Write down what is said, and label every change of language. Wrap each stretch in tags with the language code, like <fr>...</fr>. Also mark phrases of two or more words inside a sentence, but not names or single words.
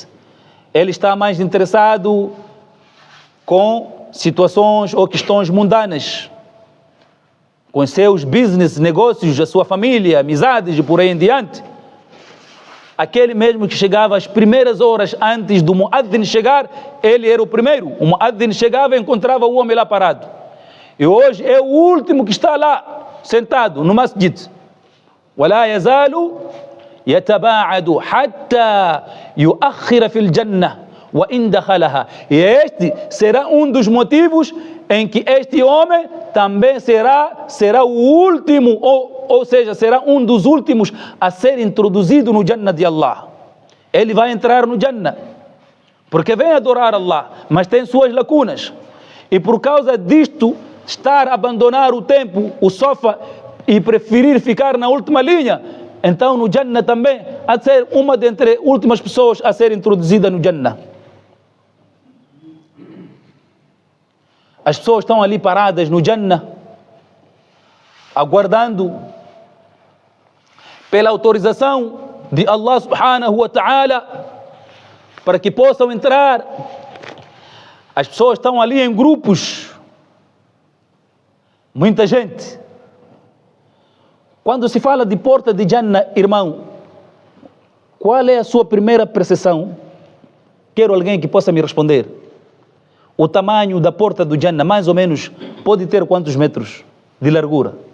<pt>Ele está mais interessado com situações ou questões mundanas, com seus business, negócios, a sua família, amizades e por aí em diante. Aquele mesmo que chegava às primeiras horas antes do muaddin chegar, ele era o primeiro. O muaddin chegava e encontrava o homem lá parado. E hoje é o último que está lá, sentado no masjid.</pt> <ar>وَلَا يَزَالُ يَتَبَاعَدُ حَتَّى يُؤَخِّرَ فِي الْجَنَّةِ وَإِنْ دَخَلَهَا.</ar> <pt>E este será um dos motivos em que este homem também será o último, ou seja, será um dos últimos a ser introduzido no Jannah de Allah. Ele vai entrar no Jannah, porque vem adorar Allah, mas tem suas lacunas. E por causa disto, estar a abandonar o tempo, o sofá, e preferir ficar na última linha, então no Jannah também há de ser uma dentre as últimas pessoas a ser introduzida no Jannah. As pessoas estão ali paradas no Jannah, aguardando pela autorização de Allah</pt> <ar>سبحانه وتعالى</ar> <pt>para que possam entrar. As pessoas estão ali em grupos, muita gente. Quando se fala de porta de Jannah, irmão, qual é a sua primeira percepção? Quero alguém que possa me responder. O tamanho da porta do Jannah, mais ou menos, pode ter quantos metros de largura?</pt>